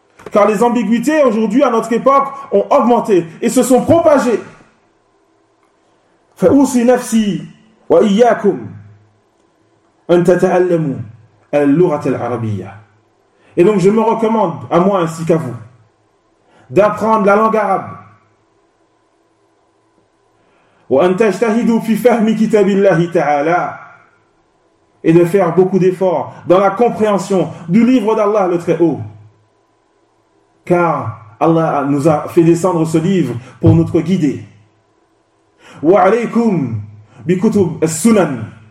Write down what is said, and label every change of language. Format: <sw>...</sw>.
<fr>Car les ambiguïtés aujourd'hui, à notre époque, ont augmenté et se sont propagées.</fr> <ar>فَأُوصِي نَفْسِي وَإِيَّاكُمْ أَنْ تَتَعَلَّمُوا اللغة العربية.</ar> <fr>Et donc je me recommande à moi ainsi qu'à vous d'apprendre la langue arabe.</fr> <ar>وأن تجتهدوا في فهم كتاب الله تعالى.</ar> <fr>Et de faire beaucoup d'efforts dans la compréhension du livre d'Allah le Très-Haut. Car Allah nous a fait descendre ce livre pour notre guider.</fr> <ar>وعليكم بكتب السنن.</ar>